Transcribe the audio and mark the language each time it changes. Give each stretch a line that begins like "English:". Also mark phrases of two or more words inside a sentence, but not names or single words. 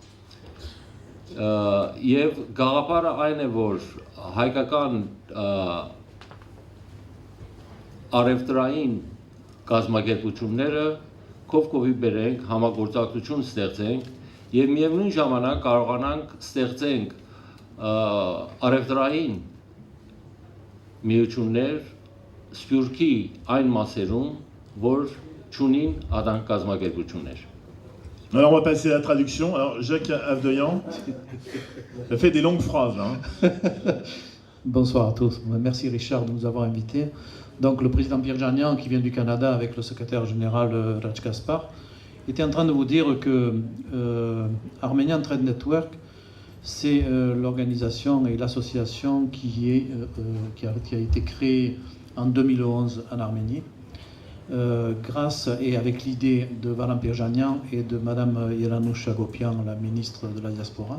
Armenian: եւ գաղափարը այն է, որ հայկական արևտրային կազմակերպությունները կողքի բերենք, համագործակցություն ստեղծենք եւ միևնույն ժամանակ կարողանանք ստեղծենք արևտրային միություններ Սփյուռքի այն մասերում, որ չունին ադանք կազմակերպություններ։
French: Alors on va passer à la traduction. Alors Jacques Avdoyan, ça fait des longues phrases. Hein. Bonsoir à tous. Merci Richard de nous avoir invités. Donc le président Pirjanian, qui vient du Canada avec le secrétaire général Raj Gaspar, était en train de vous dire que Armenian Trade Network, c'est l'organisation et l'association qui a été créée en 2011 en Arménie, grâce et avec l'idée de Varam Pirjanian et de Madame Yeranouch Agopian, la ministre de la diaspora.